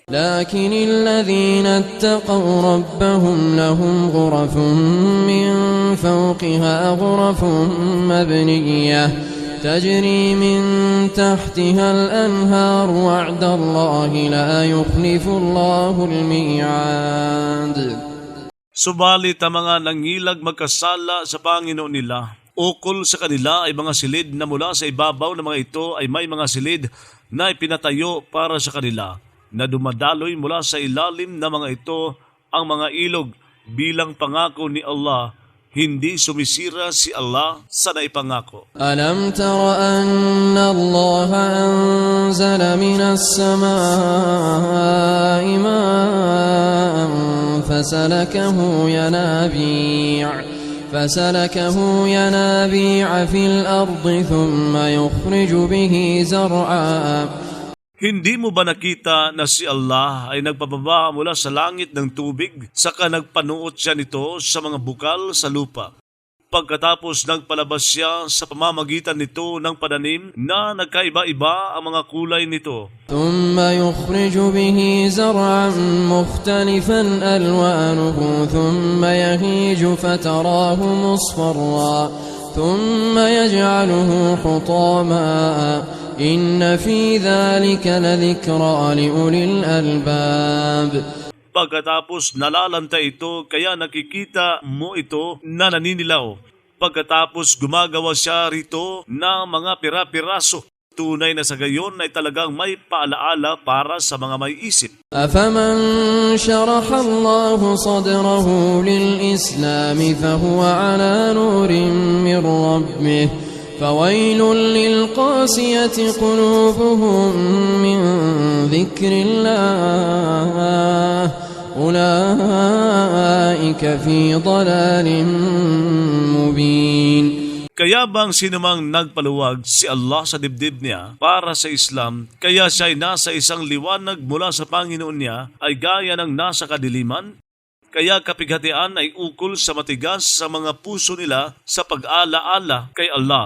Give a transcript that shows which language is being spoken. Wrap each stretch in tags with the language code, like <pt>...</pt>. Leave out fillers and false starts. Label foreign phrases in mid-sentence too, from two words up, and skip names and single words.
<ar>لكن الذين اتقوا ربهم لهم غرف من فوقها غرف مبنية تجري من تحتها الأنهار وعد الله لا يخلف الله الميعاد.</ar> <tl>Subalit ang mga nangilag magkasala sa Panginoon nila, ukol sa kanila ay mga silid na mula sa ibabaw ng mga ito ay may mga silid na ipinatayo para sa kanila, na dumadaloy mula sa ilalim ng mga ito ang mga ilog bilang pangako ni Allah. Hindi sumisira si Allah sa naipangako.</tl> <ar>ألم تر أن الله أنزل من السماء ماء فسلكه ينابيع في الأرض ثم يخرج به زرعا.</ar> <tl>Hindi mo ba nakita na si Allah ay nagpababa mula sa langit ng tubig, saka nagpanuot siya nito sa mga bukal sa lupa? Pagkatapos nagpalabas siya sa pamamagitan nito ng pananim na nagkaiba-iba ang mga kulay nito.</tl> <ar>ثم يخرج به زرعا مختلفا ألوانه ثم يهيج فتراه مصفرا ثم يجعله حطاما إن في ذلك لذكرى لأولي الألباب.</ar> <tl>Pagkatapos nalalanta ito, kaya nakikita mo ito na naninilaw. Pagkatapos gumagawa siya rito ng mga pira-piraso. Tunay na sa gayon ay talagang may paalaala para sa mga may isip.</tl> <ar>أفمن شرح الله صدره للإسلام فهو على نور من ربه فويل للقاسية قلوبهم من ذكر الله أولئك في ضلال مبين.</ar> <tl>Kaya bang sinumang nagpaluwag si Allah sa dibdib niya para sa Islam, kaya siya ay nasa isang liwanag mula sa Panginoon niya, ay gaya ng nasa kadiliman? Kaya kapighatian ay ukol sa matigas sa mga puso nila sa pag-ala-ala kay Allah.</tl>